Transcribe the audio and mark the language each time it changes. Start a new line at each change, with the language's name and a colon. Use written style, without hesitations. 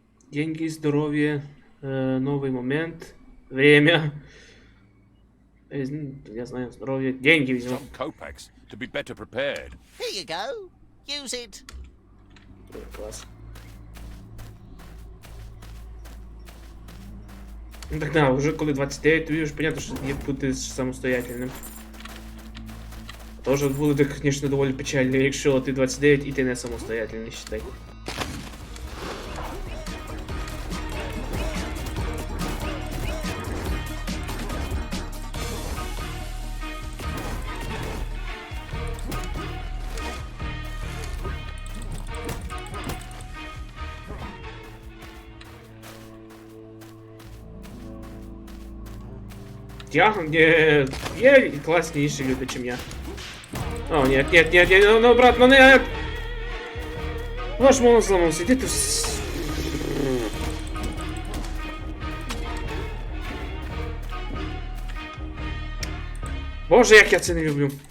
Russian: Деньги, здоровье, новый момент, время. Я знаю, здоровье, деньги возьму.
English: Some kopecks to be better prepared. Here you go. Use it.
Russian: Класс.
Ukrainian: Ну так да, уже коли 29, тобі вже понятно, що є бути самостоятельним. Тоже буде, звісно, доволі печально, якщо ти 29 і ти не самостоятельний, считай. Яга, нет, є класніші люди, чим я.
Russian: О, нет, нет, нет, нет, ну, брат, ну нет! Ваш мозг
Ukrainian: зламався, іди тут. Боже, як я це не люблю.